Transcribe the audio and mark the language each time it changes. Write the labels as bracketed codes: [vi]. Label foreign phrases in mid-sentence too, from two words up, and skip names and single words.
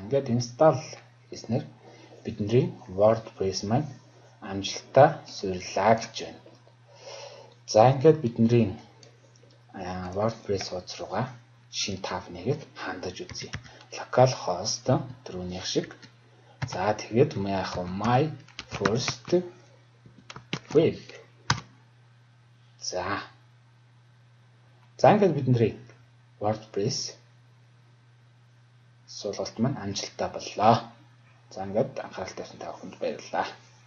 [mn] Ингээд install хийснээр бидний WordPress маань амжилттай суйрлаа гэж байна. За ингээд бидний WordPress хуудас руугаа шинэ tab нэгэд хандаж үзье. Localhost түрүүнийх шиг. За тэгээд [en] my first web. [mn] За ингээд бидний WordPress суулгалт маань амжилттай боллоо. За ингээд анхаарал тавьсан та бүхэнд баярлалаа.